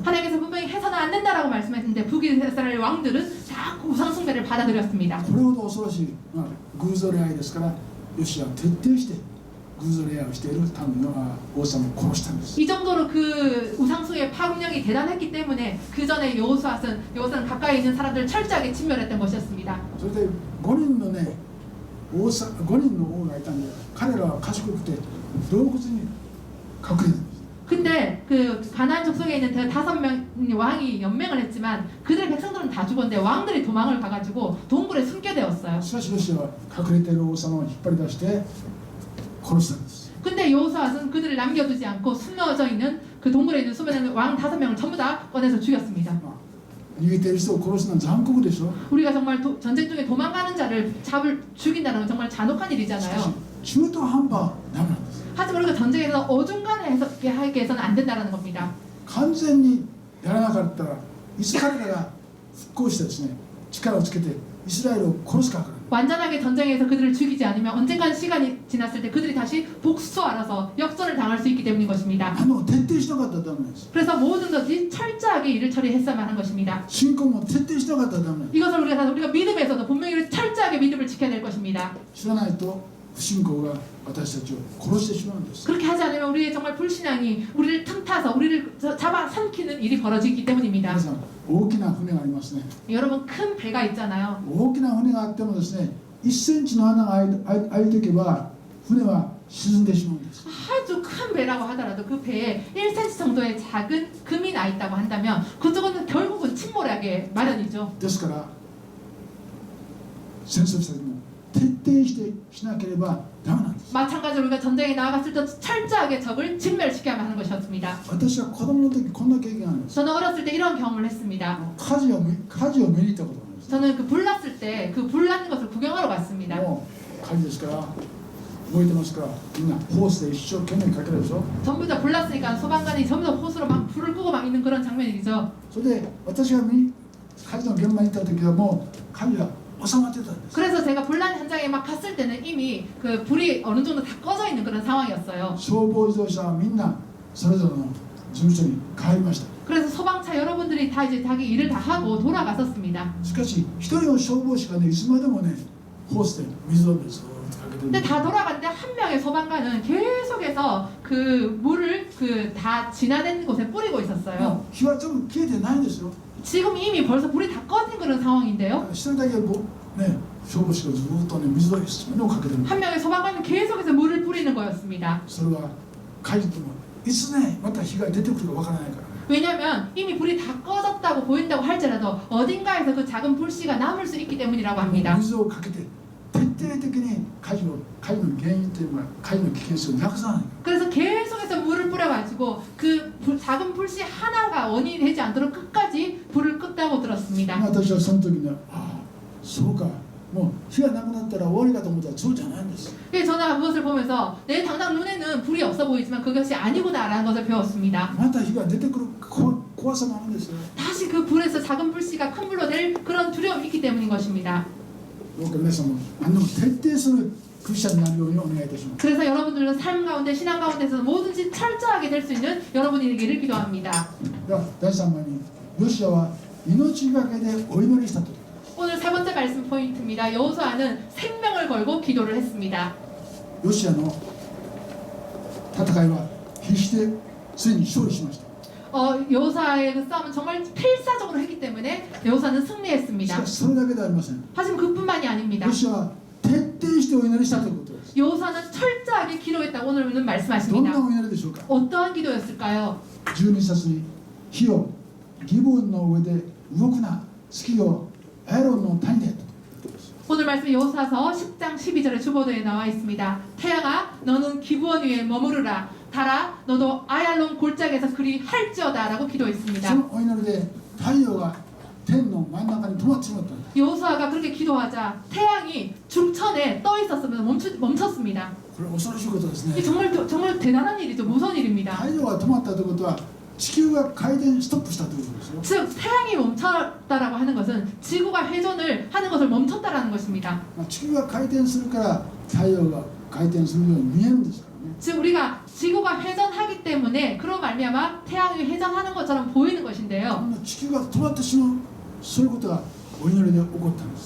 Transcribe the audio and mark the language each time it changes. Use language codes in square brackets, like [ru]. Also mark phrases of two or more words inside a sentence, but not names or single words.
[ko] 하나님께서 분명히 해서는 안 된다라고 말씀했는데 북이스라엘 왕들은 다 우상숭배를 받아들였습니다. [ja] これほど恐ろしい、偶像礼拝ですからヨシュアは徹底して偶像礼拝をしている民の王様を殺したんです。 [ko] 이 정도로 그 우상숭배의 파급력이 대단했기 때문에 그 전에 여호수아는 가까이 있는 사람들을 철저하게 진멸했던 것이었습니다. [ja] それで5人のね5人の王がいたんで彼らは賢くて洞窟に隠れたんです。 [ko] 근데 그 가나안 족속에 있는 그 5명 왕이 연맹을 했지만 그들의 백성들은 다 죽었는데 왕들이 도망을 가가지고 동굴에 숨게 되었어요. [ja] しかしロシアは隠れている王様を引っ張り出して殺したんです。 [ko] 근데 여호수아는 그들을 남겨두지 않고 숨어져 있는 그 동굴에 있는 숨어있는 왕 5명을 전부 다 꺼내서 죽였습니다. [ja] 逃げている人を殺すのは残酷でしょ。 [ko] 우리가 정말 전쟁 중에 도망가는 자를 죽인다는 건 정말 잔혹한 [ja] しかし [ko] 일이잖아요. [ja] 中途半端はダメなんです。 [ko] 하지만 우리가 전쟁에서 어중간하게 해서는 안 된다는 겁니다. [ja] 完全にやらなかったらいつ彼らが復興してですね力をつけてイスラエルを殺すかから [ko] 완전하게 전쟁에서 그들을 죽이지 않으면 언젠간 시간이 지났을 때 그들이 다시 복수하라서 역전을 당할 수 있기 때문인 것입니다. [ja] 徹底しなかったらダメなんです。 [ko] 그래서 모든 것이 철저하게 일을 처리했어야만 한 것입니다. [ja] 信仰も徹底しなかったらダメなんです。 [ko] 이것을 우리가 믿음에서도 분명히 철저하게 믿음을 지켜야 될 것입니다. [ja] 知らないと不信仰が私たちを殺してしまうんです。 [ko] 그렇게 하지 않으면 우리의 정말 불신앙이 우리를 틈타서 우리를 잡아 삼키는 일이 벌어지기 때문입니다. [ja] 皆さん大きな船がありますね。 [ko] 여러분 큰 배가 있잖아요. [ja] 大きな船があってもですね1センチの穴が開いていけば船は沈んでしまうんです。 [ko] 아주 큰 배라고 하더라도 그 배에 1cm 정도의 작은 금이 나 있다고 한다면 그쪽은 결국은 침몰하게 마련이죠. [ja] ですから戦争した時も徹底してしなければダメなんです。 [ko] 마찬가지로 우리가 전쟁에 나아갔을 때 철저하게 적을 진멸시켜야만 하는 것이었습니다. [ja] 私は子供の時こんな経験があるんです。 [ko] 저는 어렸을 때 이런 경험을 했습니다. [ja] 火事を見に行ったことがあるんです。 [ko] 저는 그 불났을 때 그 불나는 것을 구경하러 갔습니다. [ja] もう火事ですから燃えてますからみんなホースで一生懸命かけるでしょ。 [ko] 전부 다 불났으니까 소방관이 전부 다 호스로 막 불을 끄고 막 있는 그런 장면이죠. [ja] それで私が火事の現場に行った時はもう火事が収まってたんです。 [ko] 그래서 제가 불난 현장에 막 갔을 때는 이미 그 불이 어느 정도 다 꺼져 있는 그런 상황이었어요. [ja] 消防自動車はみんなそれぞれの事務所に帰りました。 [ko] 그래서 소방차 여러분들이 다 이제 자기 일을 다 하고 돌아갔었습니다. [ja] しかし一人の消防士がねいつまでもねホースで水をずっとかけてるん [ko] 근데 [ja] です。 [ko] 다 돌아갔는데 한 명의 소방관은 계속해서 그 물을 그 다 진화된 곳에 뿌리고 있었어요. [ja] もう火は全部消えてないんですよ。 [ko] 지금 이미 벌써 불이 다 꺼진 그런 상황인데요. [ja] 一人だけ消防士がずっとね水をいつまでもかけてるんです。 [ko] 한 명의 소방관은 계속해서 물을 뿌리는 거였습니다. [ja] それは火事ともいつねまた火が出てくるかわからないから。 [ko] 왜냐하면 이미 불이 다 꺼졌다고 보인다고 할지라도 어딘가에서 그 작은 불씨가 남을 수 있기 때문이라고 합니다. [ja] 水をかけて徹底的に火事の原因というか火事の危険性をなくさない。 [ko] 그래서 계속해서 물을 뿌려가지고 그 작은 불씨 하나가 원인이 되지 않도록 끝까지 불을 끄다고 들었습니다. [ja] 私はその時にそうかもう火がなくなったら終わりかと思ったらそうじゃないんです。 [ko] 그래서 저는 그것을 보면서 내 당장 눈에는 불이 없어 보이지만 그것이 아니구나라는 것을 배웠습니다. [ja] また火が出てくる怖さもあるんですよ。 [ko] 다시 그 불에서 작은 불씨가 큰 불로 될 그런 두려움이 있기 때문인 것입니다. [ja] どうか皆さんも何でも徹底するクリスチャンになるようにお願いいたします。 [ko] 그래서 여러분들은 삶 가운데 신앙 가운데서 뭐든지 철저하게 될 수 있는 여러분이 되기를 기도합니다. [ja] では第3番にヨシアは命がけでお祈りしたと。 [ko] 오늘 세 번째 말씀 포인트입니다. 여호수아는 생명을 걸고 기도를 했습니다. [ja] ヨシアの戦いは必死でついに勝利しました。 [ko] 여호수아의 그 싸움은 정말 필사적으로 했기 때문에 여호수아는 [ja] し [ko] 승리했습니다. [ja] かしそれだけではありません。 [ko] 하지만 그뿐만이 아닙니다. [ja] ヨシアは徹底してお祈りしたということです。 [ko] 여호수아는 철저하게 기도했다고 오늘은 [ja] どんな [ko] 말씀하십니다. [ja] お祈りでしょうか。 [ko] 어떠한 기도였을까요? [ja] 12 節に火よギボンの上で動くな月よエロンの谷で。 [ko] 오늘 말씀 여호수아서 10장 12절에 주보도에 나와 있습니다. 태양아 너는 기브온 위에 머무르라. 달아 너도 아얄론 골짜기에서 그리 할지어다 라고 [ja] そ [ko] 기도했습니다. [ja] のお祈りで太陽が天の真ん中に止まってしまったんだ。 [ko] 여호수아가 그렇게 기도하자 태양이 중천에 떠 있었으면 멈췄습니다. [ja] これ恐ろしいことです [ko] 이 [ja] ね。 [ko] 정말 대단한 일이죠. 무서운 일입니다. [ja] 太陽が止まったということは地球が回転ストップしたということですよ。 [ko] 즉 태양이 멈췄다라고 하는 것은 지구가 회전을 하는 것을 멈췄다라는 것입니다. [ja] まあ地球が回転するから太陽が回転するように見えるんですからね。 [ko] 즉 우리가 지구가 회전하기 때문에 그로 말미암아 태양이 회전하는 것처럼 보이는 [ja] こ [ko] 것인데요. [ja] んな地球が止まってしまうそういうことがお祈りで起こったんです。